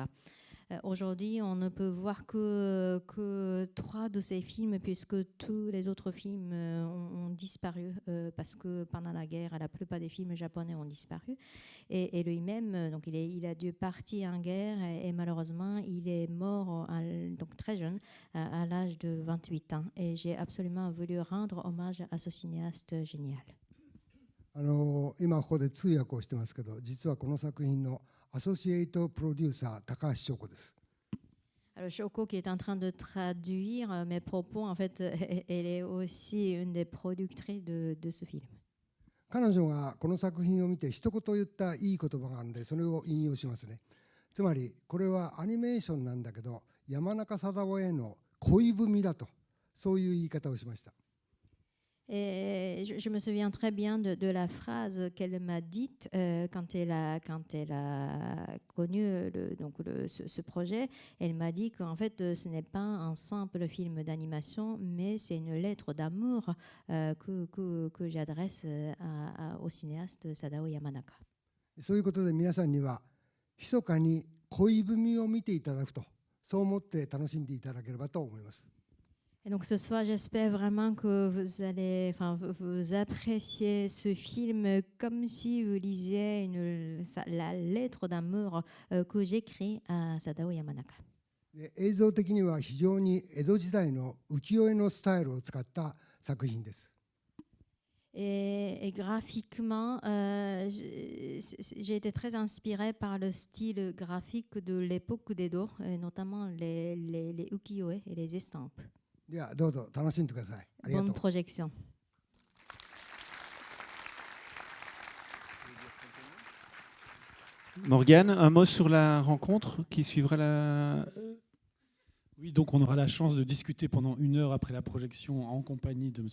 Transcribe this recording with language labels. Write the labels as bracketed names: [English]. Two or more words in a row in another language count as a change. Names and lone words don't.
[French] Aujourd'hui, on ne peut voir que 3 de ces films puisque tous les autres films ont disparu parce que pendant la guerre, la plupart des films japonais ont disparu. Et lui-même, donc il a dû partir en guerre et malheureusement, il est mort donc très jeune, à l'âge de 28 ans. Et j'ai absolument voulu rendre hommage à ce cinéaste génial. [Japanese] 今ここで通訳をしてますけど、実はこの作品のアソシエイトプロデューサー高橋翔子です。 [French] Alors Shoko qui est en train de traduire mes propos, en fait, elle est aussi une des productrices de ce film. [Japanese] 彼女がこの作品を見て一言言ったいい言葉があるので、それを引用しますね。つまりこれはアニメーションなんだけど、山中貞夫への恋文だと、そういう言い方をしました。 [French] Et je me souviens très bien de la phrase qu'elle m'a dite quand elle a connu ce projet. Elle m'a dit qu'en fait, ce n'est pas un simple film d'animation, mais c'est une lettre d'amour que j'adresse au cinéaste Sadao Yamanaka. [Japanese] そういうことで皆さんには密かに恋文を見ていただくと、そう思って楽しんでいただければと思います。 [French] Et donc ce soir, j'espère vraiment que vous appréciez ce film comme si vous lisiez la lettre d'amour que j'écris à Sadao Yamanaka. [Japanese] 映像的には非常に江戸時代の浮世絵のスタイルを使った作品です。 [French] Et graphiquement, j'ai été très inspirée par le style graphique de l'époque d'Edo, notamment les ukiyo-e et les estampes. [Japanese] ではどうぞ楽しんでください。ありがとう。 [French] Bonne projection. Morgane, un mot sur la rencontre qui suivra la... Oui, donc on aura la chance de discuter pendant 1 heure après la projection en compagnie de M.